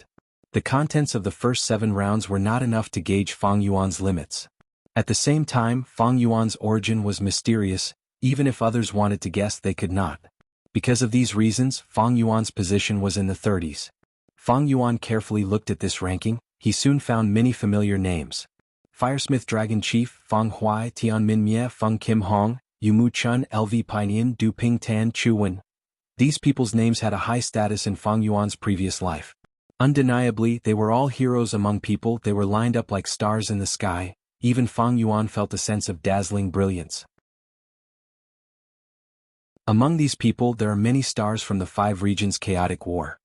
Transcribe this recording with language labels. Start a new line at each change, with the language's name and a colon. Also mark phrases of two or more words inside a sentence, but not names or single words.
English: The contents of the first 7 rounds were not enough to gauge Fang Yuan's limits. At the same time, Fang Yuan's origin was mysterious, even if others wanted to guess they could not. Because of these reasons, Fang Yuan's position was in the 30s. Fang Yuan carefully looked at this ranking, he soon found many familiar names. Firesmith Dragon Chief, Fang Huai, Tianmin Mie, Feng Kim Hong, Yumu Chun, LV Pinean, Du Ping Tan, Chu Wen. These people's names had a high status in Fang Yuan's previous life. Undeniably, they were all heroes among people, they were lined up like stars in the sky, even Fang Yuan felt a sense of dazzling brilliance. Among these people there are many stars from the 5 regions' chaotic war.